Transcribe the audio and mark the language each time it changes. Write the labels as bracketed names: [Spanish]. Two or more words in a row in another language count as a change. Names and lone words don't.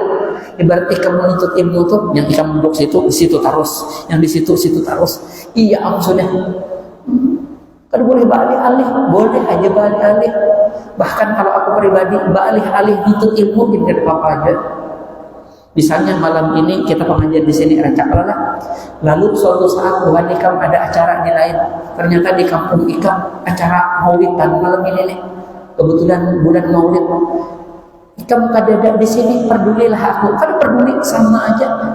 [Banjar] Ibarat ikam menuntut ilmu tuh, yang ikam duduk situ, di situ terus, yang di situ terus. Iya, sudah. Kan boleh beralih-alih, boleh aja beralih-alih. Bahkan kalau aku pribadi beralih-alih untuk ilmu tidak apa-apa aja. Misalnya malam ini kita pengajian di sini rancak lah. Lalu suatu saat Tuhan ikam ada acara di lain. Ternyata di kampung ikam acara maulidan malam ini nih. Kebetulan bulan maulid. Ikam kadada di sini pedulilah aku. Kan peduli sama aja.